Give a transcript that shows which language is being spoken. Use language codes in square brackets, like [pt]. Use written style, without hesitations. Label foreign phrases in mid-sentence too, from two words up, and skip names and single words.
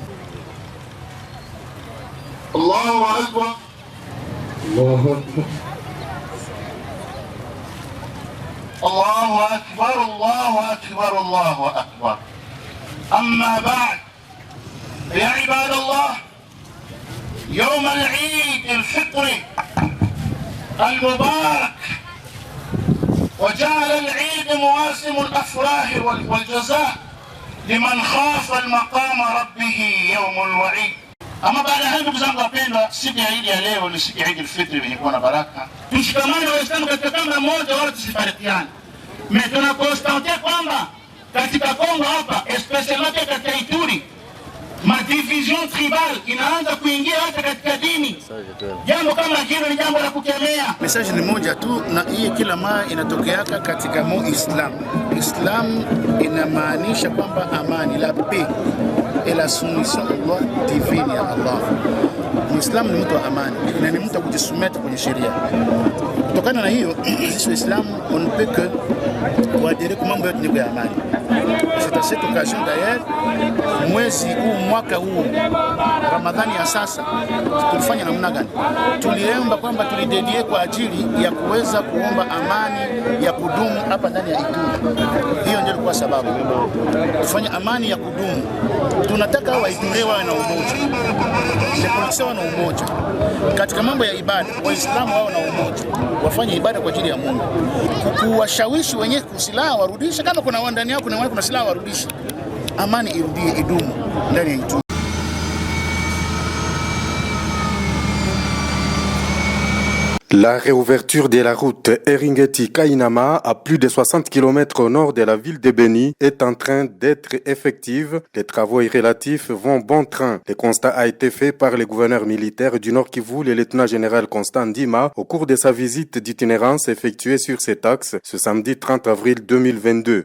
[ar] الله أكبر الله أكبر الله أكبر الله أكبر الله أكبر أما بعد يا عباد الله يوم العيد الفطري المبارك وجعل العيد مواسم الأفراح والجزاء لمن خاف المقام ربه يوم الوعيد. [sw] Ama baada ya ndugu zangu wapendwa, siku ya Eid ya leo ni siku ya Eid al-Fitr yenye kuwa na baraka. Tushikamane Waislamu katika kamba moja, wala tusifarikiane. Tunakonstatia kwamba katika Kongo hapa, especially katika Ituri, madivision tribal inaanza kuingia hata katika dini. Jambo kama hilo ni jambo la kukemea. Message ni moja tu, na hii kila mara inatokeaka katika Islam. Islam inamaanisha kwamba amani, [fr] la paix et la soumission Allah divine ya Allah. [sw] Muislamu ni mtu wa amani na ni mtu kujisumeta kwenye sheria. Kutokana na hiyo, sisi Waislamu [fr] on ne peut que [sw] kuadhiria kwa mambo yote ya amani. [fr] C'est à cette occasion d'ailleurs, [sw] mwezi huu, mwaka huu Ramadhani ya sasa, tulifanya namna gani? Tuliomba kwamba tulidedie kwa ajili ya kuweza kuomba amani ya kudumu hapa ndani ya Ituri. Hiyo ndio ilikuwa sababu. Tufanye amani ya kudumu. Tunataka Waituri wawe na umoja. Polisi wawe na umoja. Katika mambo ya ibada, Waislamu wawe na umoja. Wafanye ibada kwa ajili ya Mungu. Kuwashawishi wenye kusilaha warudishe, kama kuna ndani yao kuna silaha warudishe. Amani irudie, idumu ndani ya Ituri. [fr] La réouverture de la route Eringeti-Kainama, à plus de 60 km au nord de la ville de Béni, est en train d'être effective. Les travaux relatifs vont bon train. Le constat a été fait par le gouverneur militaire du Nord Kivu, le lieutenant-général Constant Ndima, au cours de sa visite d'itinérance effectuée sur cet axe ce samedi 30 avril 2022.